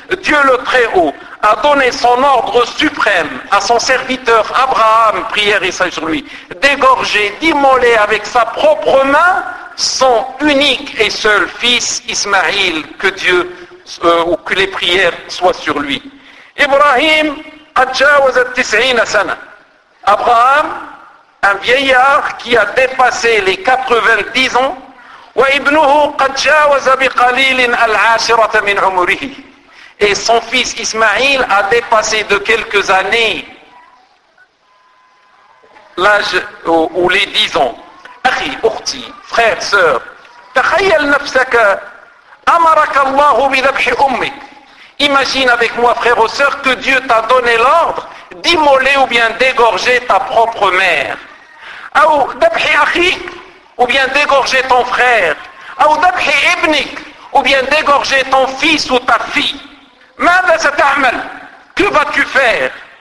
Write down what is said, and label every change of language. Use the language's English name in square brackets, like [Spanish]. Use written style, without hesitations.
[French] Dieu le Très-Haut a donné son ordre suprême à son serviteur Abraham, prière et salut sur lui, d'égorger, d'immoler avec sa propre main son unique et seul fils Ismaïl, que Dieu ou que les prières soient sur lui. [Arabic] Ibrahim adjawaza 90 sana. [French] Abraham, un vieillard qui a dépassé les 90 ans. [Arabic] وابنه قد جاوز بقليل العاشرة من عمره. [French] Et son fils Ismaïl a dépassé de quelques années l'âge ou les 10 ans. [Arabic] أخي أختي [French] frère sœur, [Arabic] تخيل نفسك أمرك الله بذبح أمك. [French] Imagine avec moi frère ou sœur que Dieu t'a donné l'ordre d'immoler ou bien d'égorger ta propre mère. [Arabic] أو ذبح أخيك, [French] ou bien d'égorger ton frère, ou [Arabic] d'abhi ibnik, [French] ou bien d'égorger ton fils ou ta fille. [Arabic] Mada sata'amal? [French] Que vas-tu faire?